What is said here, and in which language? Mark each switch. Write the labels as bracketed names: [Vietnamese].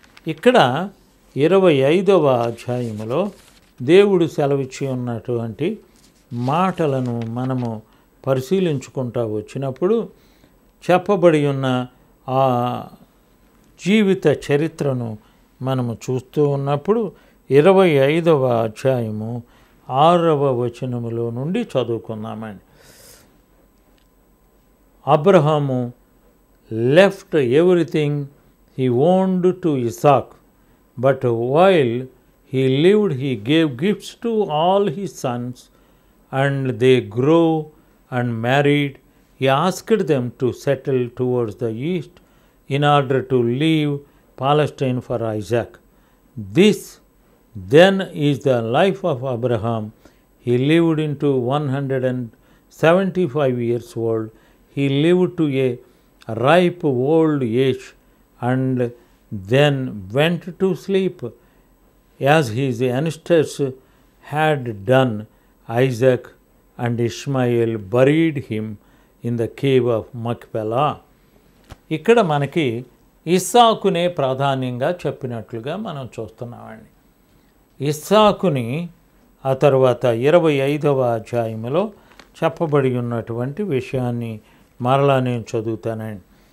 [Telugu] ఇక్కడ 25వ అధ్యాయములో దేవుడు సెలవిచ్చి ఉన్నటువంటి మాటలను మనము పరిశీలించుకుంటూ వచ్చినప్పుడు చెప్పబడి ఉన్న ఆ జీవిత చరిత్రను మనము చూస్తూ ఉన్నప్పుడు 25వ అధ్యాయము 6వ వచనములో నుండి చదువుకుందామండి. [English] Abraham left everything he owned to Isaac, but while he lived he gave gifts to all his sons, and they grew and married. He asked them to settle towards the east in order to leave Palestine for Isaac. This then is the life of Abraham. He lived into 175 years old. He lived to a ripe old age and then went to sleep, as his ancestors had done. Isaac and Ishmael buried him in the cave of Machpelah. [Telugu] ఇక్కడ మనకి ఇస్సాకునే ప్రాధాన్యంగా చెప్పినట్లుగా మనం చూస్తున్నామండి. ఇస్సాకుని ఆ తర్వాత 25వ అధ్యాయంలో చెప్పబడి ఉన్నటువంటి విషయాన్ని మరలా నేను చదువుతానండి.